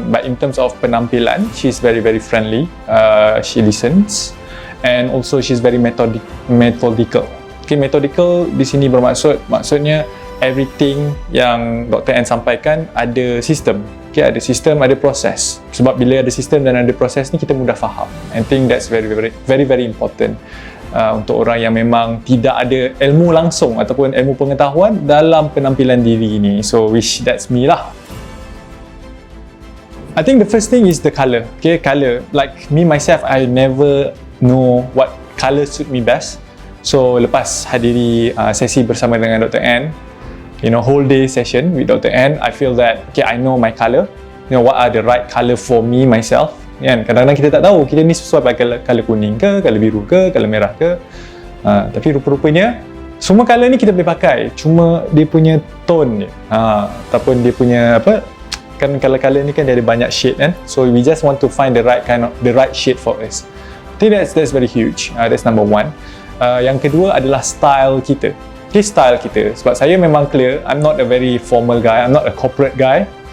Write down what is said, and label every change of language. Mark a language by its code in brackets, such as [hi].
[en] But in terms of penampilan, she's very friendly. She listens, and also she's very methodical. [ms] Okay, methodical di sini maksudnya everything yang Dr. N sampaikan ada sistem. Okay, ada sistem, ada proses. Sebab bila ada sistem dan ada proses ni, kita mudah faham. [en] I think that's very important. [ms] Untuk orang yang memang tidak ada ilmu langsung ataupun ilmu pengetahuan dalam penampilan diri ini. [en] So which that's me lah. I think the first thing is the colour. Okay, colour. Like me myself, I never know what colour suit me best. [ms] So lepas hadiri sesi bersama dengan Dr. [en] N, whole day session with Dr. N, I feel that I know my colour. What are the right colour for me myself. [ms] Kadang-kadang kita tak tahu kita ni sesuai pakai colour kuning ke, colour biru ke, colour merah ke. Tapi rupa-rupanya semua colour ni kita boleh pakai, cuma dia punya tone dia. Ataupun dia punya kan colour-colour ni kan dia ada banyak shade kan. [en] So we just want to find the right shade for us. I think that's very huge. That's number one. [ms] Yang kedua adalah style kita. Okay, style kita. Sebab saya memang clear, [en] I'm not a very formal guy, I'm not a corporate guy.